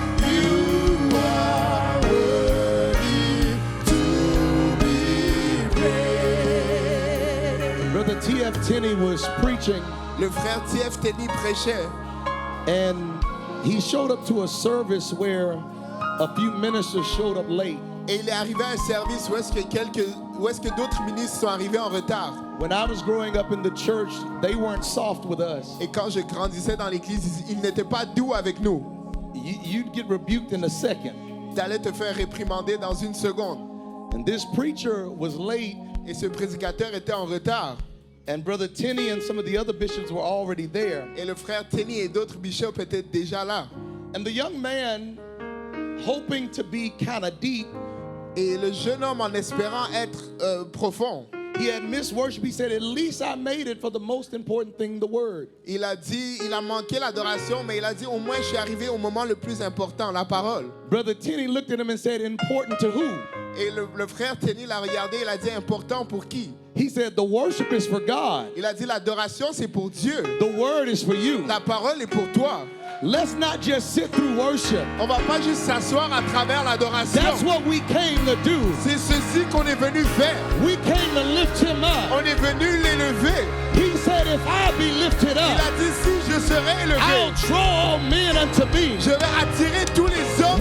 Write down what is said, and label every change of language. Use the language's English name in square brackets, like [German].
[English] You are worthy to be praised. Brother T.F. Tenney was preaching, [French] Le frère T.F. Tenney prêchait [English] and he showed up to a service where a few ministers showed up late. [French] et il est arrivé à un service où est-ce que d'autres ministres sont arrivés en retard. [English] When I was growing up in the church, they weren't soft with us. [French] Et quand je grandissais dans l'église, ils n'étaient pas doux avec nous. [English] You'd get rebuked in a second. [French] Tu allais te faire réprimander dans une seconde. [English] And this preacher was late, [French] Et ce prédicateur était en retard. [English] and Brother Tenney and some of the other bishops were already there. [French] Et le frère Tenney et d'autres bishops étaient déjà là. [English] And the young man, hoping to be kind of deep, [French] Et le jeune homme, en espérant être profond, [English] he had missed worship. He said, at least I made it for the most important thing, the word. [French] il a dit, il a manqué l'adoration, mais il a dit, au moins je suis arrivé au moment le plus important, la parole. [English] Brother Tenney looked at him and said, important to who? [French] Et le frère Tenney l'a regardé, il a dit, important pour qui? [English] He said, the worship is for God. [French] Il a dit, l'adoration c'est pour Dieu. [English] The word is for you. [French] La parole est pour toi. [English] let's not just sit through worship. [French] On va pas juste s'asseoir à travers l'adoration. [English] That's what we came to do. [French] C'est ceci qu'on est venu faire. [English] We came to lift him up. [French] On est venu l'élever. [English] He said, if I be lifted [French] Il [English] up, [French] a dit si je serai [English] I'll [French] élevé, [English] draw all men unto me. [French] je vais attirer tous les hommes